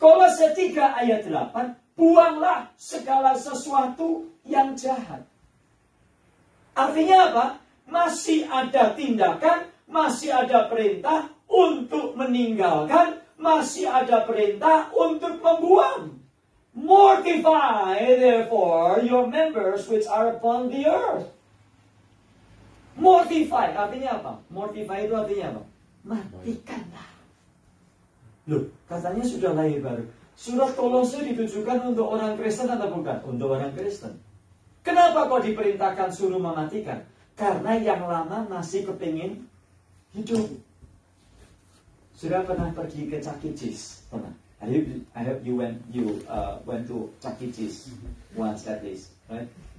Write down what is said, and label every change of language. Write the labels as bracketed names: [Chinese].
[Indonesian] Kolose 3 ayat 8, buanglah segala sesuatu yang jahat. Artinya apa? Masih ada tindakan, masih ada perintah untuk meninggalkan, masih ada perintah untuk membuang. [English] Mortify therefore your members which are upon the earth. [Indonesian] Mortify artinya apa? Mortify itu artinya apa? Matikanlah. Loh, katanya sudah lahir baru. Surat Kolose ditujukan untuk orang Kristen atau bukan? Untuk orang Kristen. Kenapa kok diperintahkan suruh mematikan? Karena yang lama masih kepingin hidup. Sudah pernah pergi ke Chuck E. Cheese? Pernah? [English] I hope you went to Chuck E. Cheese once at least, right?